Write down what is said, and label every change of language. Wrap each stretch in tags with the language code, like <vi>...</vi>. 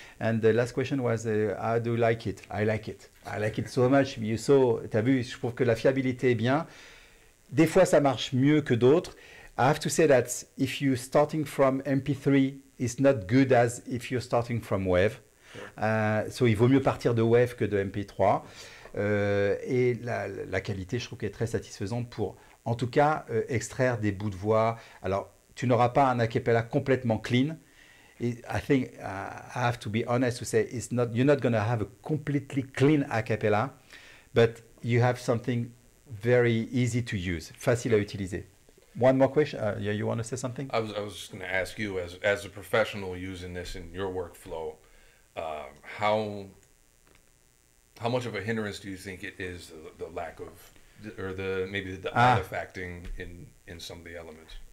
<en>And the last question was, how do you like it? I like it. I like it so much.</en> <fr>T'as vu, je trouve que la fiabilité est bien. Des fois, ça marche mieux que d'autres.</fr> <en>I have to say that if you're starting from MP3, it's not good as if you're starting from Wave.</en> <fr>So il vaut mieux partir de Wave que de MP3. Et la qualité, je trouve qu'elle est très satisfaisante pour, en tout cas, extraire des bouts de voix. Alors, tu n'auras pas un a cappella complètement clean.</fr> <en>I think I have to be honest to say you're not going to have a completely clean a cappella, but you have something very easy to use,</en> <fr>facile à utiliser.</fr> <en>One more question. You want to say something? I was just going to ask you, as a professional using this in your workflow, how much of a hindrance do you think it is the lack of, or maybe the artifacting in some of the elements?</en>